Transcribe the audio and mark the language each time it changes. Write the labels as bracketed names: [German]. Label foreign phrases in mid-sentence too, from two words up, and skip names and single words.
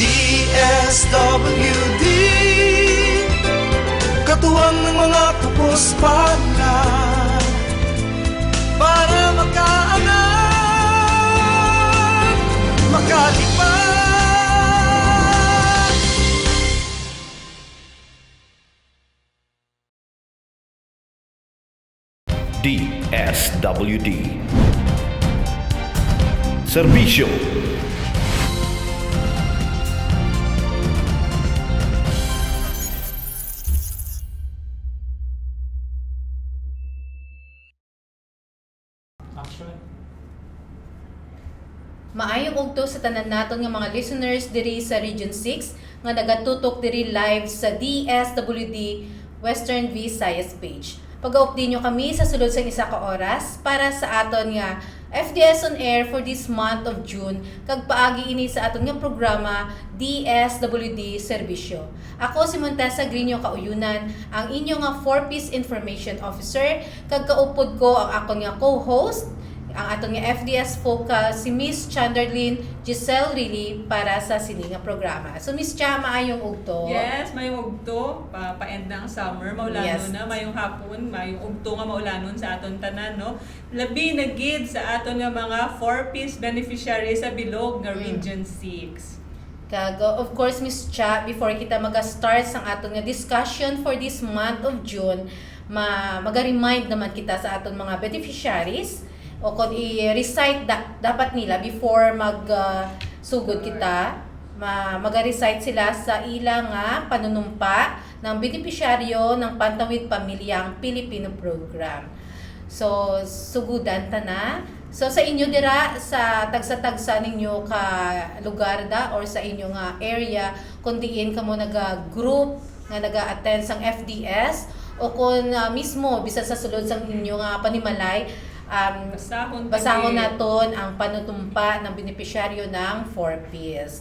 [Filipino] DSWD, katuwang ng mga kapos-palad para makaangat, makalipad. DSWD Serbisyo. [Hiligaynon] Maayong ugto sa tanan naton nga mga listeners diri sa Region 6 nga nagatutok diri live sa DSWD Western Visayas page. Pag-update nyo kami sa sulod sa isa ka oras para sa aton nga FDS [English] on air for this month of June [Hiligaynon] kag paagi ini sa aton nga programa DSWD Serbisyo. Ako si Montesa Grino Kauyunan, ang inyo nga 4-piece [English] information officer [Hiligaynon] kag kaupod ko ang akon nga co-host ang aton nga FDS focal si Miss Chanderlyn Giselle Rilly para sa sini nga programa. So Miss Cha, maayong ugto. Yes, mayong ugto, pa-end na ang summer, maulanon Yes. na, mayong hapon, mayong ugto nga maulanon sa aton tanan, no? Labi na gid sa aton nga mga 4-piece beneficiary sa bilog nga Region 6. [English] Of course, [Hiligaynon] Miss Cha, before kita mag-start sa aton nga discussion [English] for this month of June, [Hiligaynon] mag-remind naman kita sa aton mga beneficiaries o kung i-recite dapat nila before sugod kita, mag-recite sila sa ilang nga [Filipino] panunumpa ng beneficiaryo [Hiligaynon] ng Pantawid Pamilyang Pilipino Program. So, sugudan ta na. So, sa inyo dira, sa tagsa-tagsa ninyo ka lugar da or sa inyo nga area, kung diin ka mo nag-group nga nag-attend sang FDS o kung mismo, bisa sa sulod sang inyo nga panimalay, basahon naton ang [Filipino] panutumpa ng beneficiaryo [Hiligaynon] ng 4Ps.